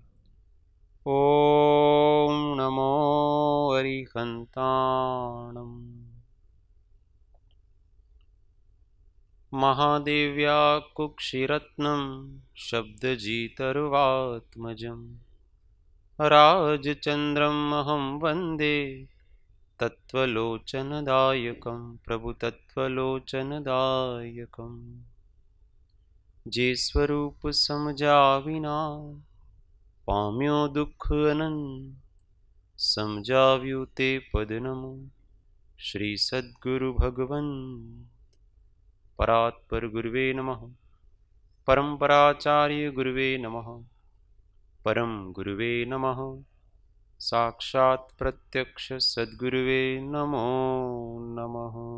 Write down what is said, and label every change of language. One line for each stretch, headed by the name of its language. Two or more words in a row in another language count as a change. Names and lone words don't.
Sanskrit: ॐ नमो अरिहन्ताणम् महादेव्या कुक्षिरत्नं शब्दजितर्वात्मजं राजचन्द्रमहं वन्दे तत्त्वलोचनदायकं प्रभुतत्त्वलोचनदायकम्
Gujarati: જે સ્વરૂપ સમજ્યા વિના પામ્યો દુઃખ અનંત समझाव्યું તે પદ નમો શ્રી સદ્ગુરુ ભગવન
Sanskrit: परात्पर गुरवे नमः परंपराचार्य गुरवे नमः परम गुरवे नमः साक्षात प्रत्यक्ष सद्गुरवे नमो नमः